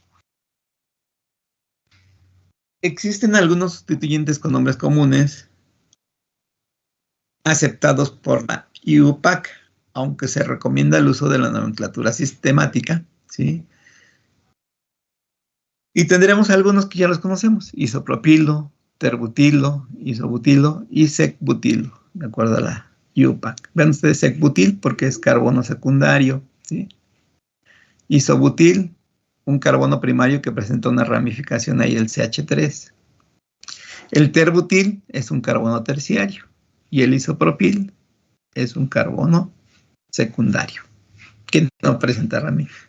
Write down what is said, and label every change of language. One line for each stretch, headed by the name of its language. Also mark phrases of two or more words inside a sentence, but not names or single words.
Spanish: Existen algunos sustituyentes con nombres comunes aceptados por la UPAC, aunque se recomienda el uso de la nomenclatura sistemática, ¿sí? Y tendremos algunos que ya los conocemos: isopropilo, terbutilo, isobutilo y secbutilo, de acuerdo a la UPAC. Vean ustedes secbutil porque es carbono secundario, ¿sí? Isobutil, un carbono primario que presenta una ramificación ahí, el CH3. El terbutil es un carbono terciario y el isopropil es un carbono secundario que no presenta ramificación.